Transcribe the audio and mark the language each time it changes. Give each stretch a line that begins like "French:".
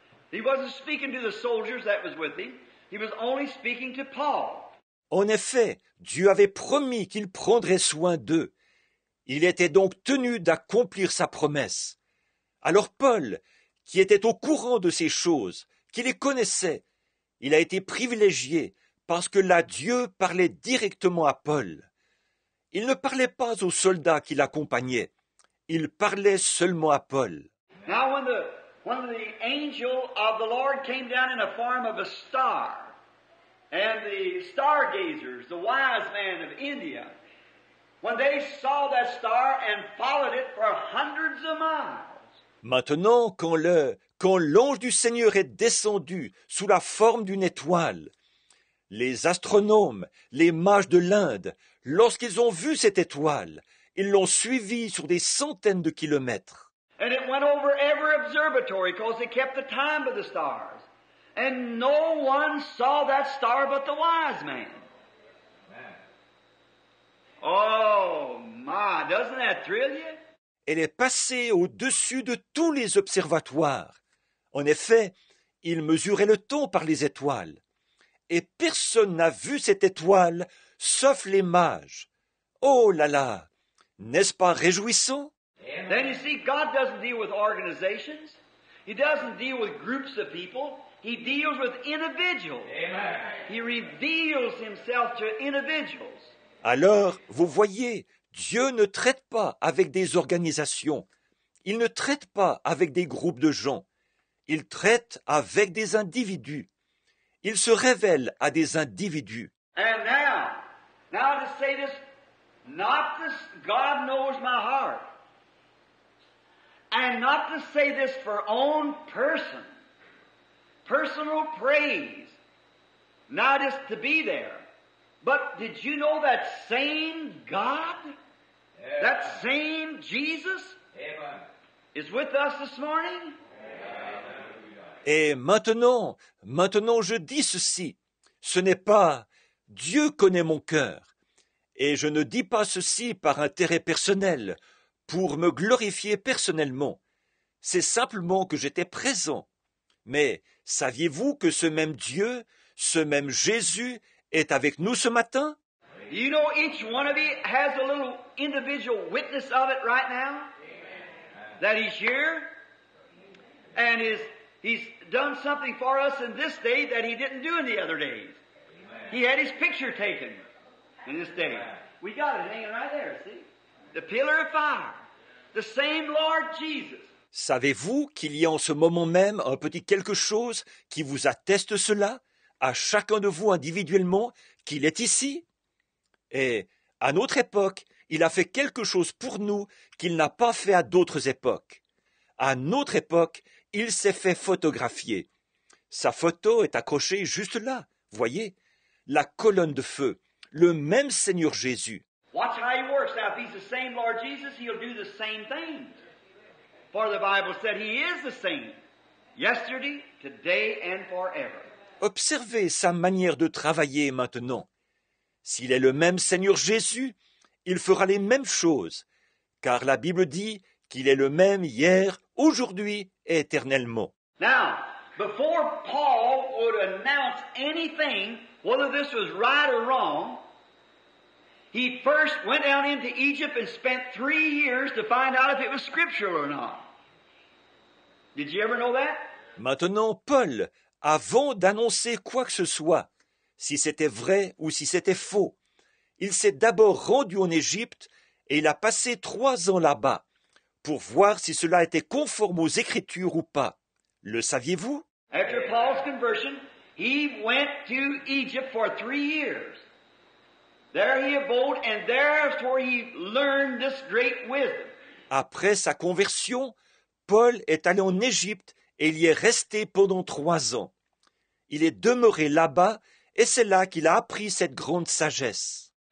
English: He wasn't speaking to the soldiers that was with him. He was only speaking to Paul.
French: En effet, Dieu avait promis qu'il prendrait soin d'eux. Il était donc tenu d'accomplir sa promesse. Alors Paul, qui était au courant de ces choses, qui les connaissait, il a été privilégié parce que là Dieu parlait directement à Paul. Il ne parlait pas aux soldats qui l'accompagnaient, il parlait seulement à Paul.
English: Now, when the angel of the Lord came down in the form of a star, and the stargazers, the wise men of India, when they saw that star and followed it for hundreds of miles.
French: Maintenant, quand l'ange du Seigneur est descendu sous la forme d'une étoile, les astronomes, les mages de l'Inde, lorsqu'ils ont vu cette étoile, ils l'ont suivie sur des centaines de kilomètres.
English: And it went over every observatory because they kept the time of the stars. And no one saw that star but the wise man. Oh my, doesn't that thrill you?
French: Elle est passée au-dessus de tous les observatoires. En effet, ils mesuraient le temps par les étoiles. Et personne n'a vu cette étoile, sauf les mages. Oh là là! N'est-ce pas réjouissant?
English: Then you see, God doesn't deal with organizations. He doesn't deal with groups of people. He deals with individuals. Amen. He reveals himself to individuals.
French: Alors, vous voyez, Dieu ne traite pas avec des organisations. Il ne traite pas avec des groupes de gens. Il traite avec des individus. Il se révèle à des individus.
English: And now to say this, not this, God knows my heart. And not to say this for own personal praise, not just to be there. But did you know that same God, that same Jesus, Amen. is with us this morning?
French: Et maintenant je dis ceci. Ce n'est pas Dieu connaît mon cœur. Et je ne dis pas ceci par intérêt personnel, pour me glorifier personnellement. C'est simplement que j'étais présent. Mais saviez-vous que ce même Dieu, ce même Jésus, est avec nous ce matin?
English: You know, each one of you has a little individual witness of it right now. That he's here, and he's done something for us in this day that he didn't do in the other days. He had his picture taken in this day. We got it hanging right there, see? The pillar of fire. The same Lord Jesus.
French: Savez-vous qu'il y a en ce moment même un petit quelque chose qui vous atteste cela, à chacun de vous individuellement, qu'il est ici? Et à notre époque, il a fait quelque chose pour nous qu'il n'a pas fait à d'autres époques. À notre époque, il s'est fait photographier. Sa photo est accrochée juste là, voyez, la colonne de feu, le même Seigneur Jésus.
English: Watch how he works. Now, if he's the same Lord Jesus, he'll do the same things. For the Bible said he is the same, yesterday, today, and forever.
French: Observez sa manière de travailler maintenant. S'il est le même Seigneur Jésus, il fera les mêmes choses, car la Bible dit qu'il est le même hier, aujourd'hui et éternellement.
English: Now, before Paul would announce anything, whether this was right or wrong, he first went down into Egypt and spent 3 years to find out if it was scriptural or not. Did you ever know that?
French: Maintenant, Paul, avant d'annoncer quoi que ce soit, si c'était vrai ou si c'était faux, il s'est d'abord rendu en Égypte et il a passé 3 ans là-bas pour voir si cela était conforme aux Écritures ou pas. Le saviez-vous?
English: After Paul's conversion, he went to Egypt for 3 years. There he abode, and there's where he learned this great wisdom.
French: Après sa conversion, Paul est allé en Égypte et il y est resté pendant 3 ans. Il est demeuré là-bas et c'est là qu'il a appris cette grande sagesse.